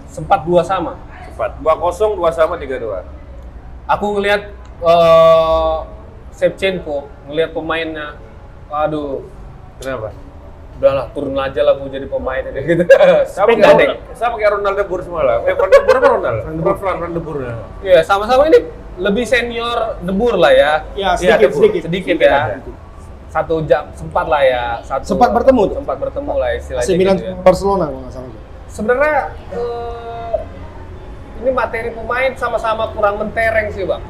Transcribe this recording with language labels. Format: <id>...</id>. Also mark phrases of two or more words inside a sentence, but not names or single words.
<id>sempat 2 sama. Cepat. 2-0, 2 sama, 3-2. Aku ngelihat Shevchenko, ngelihat pemainnya, aduh, Kenapa? udahlah turun aja lah gue jadi pemain ini gitu. Sama Nggak kayak deh. sama kayak Ronaldo Bur semalam. Van de Boer apa Ronaldo? Van de Boer. Iya, sama-sama ini lebih senior De Boer lah ya. Ya, Iya, Sedikit ya. 1 jam sempat lah ya. Sempat bertemu tuh? Sempat bertemu lah istilahnya. AC Milan gitu ya. Barcelona kalau nggak salah. Sebenarnya ini materi pemain sama-sama kurang mentereng sih bang.</id>